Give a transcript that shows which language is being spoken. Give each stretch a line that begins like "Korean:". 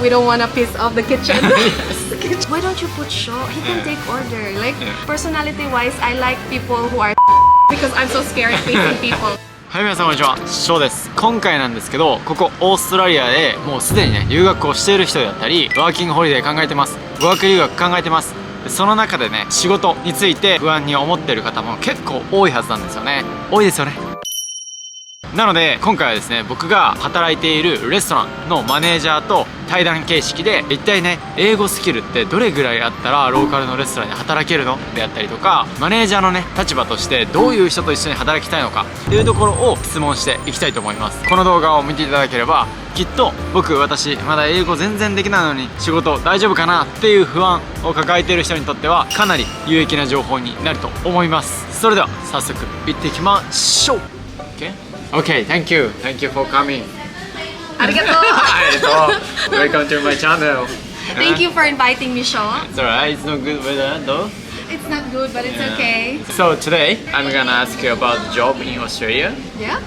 English: We don't want a piece of the kitchen. Yes. Why don't you put Show? He can take order. Like personality-wise, I like people who are because I'm so scared facing people.
Japanese: はい、皆さんこんにちは、ショーです。今回なんですけど、ここオーストラリアでもうすでにね、留学をしている人だったり、ワーキングホリデー考えてます、語学留学考えてます。その中でね、仕事について不安に思っている方も結構多いはずなんですよね。多いですよね。なので今回はですね、僕が働いているレストランのマネージャーと対談形式で、一体ね、英語スキルってどれぐらいあったらローカルのレストランで働けるのであったりとか、マネージャーのね、立場としてどういう人と一緒に働きたいのかっていうところを質問していきたいと思います。この動画を見ていただければ、きっと私まだ英語全然できないのに仕事大丈夫かなっていう不安を抱えている人にとってはかなり有益な情報になると思います。それでは早速行っていきましょう。
English: Okay, thank you for coming.
Japanese: ありがとう。
English: Welcome to my channel. Thank you for inviting me, Show. It's alright, it's not good weather though. It's not good, but it's okay. So today I'm gonna ask you about the job in Australia. Yeah?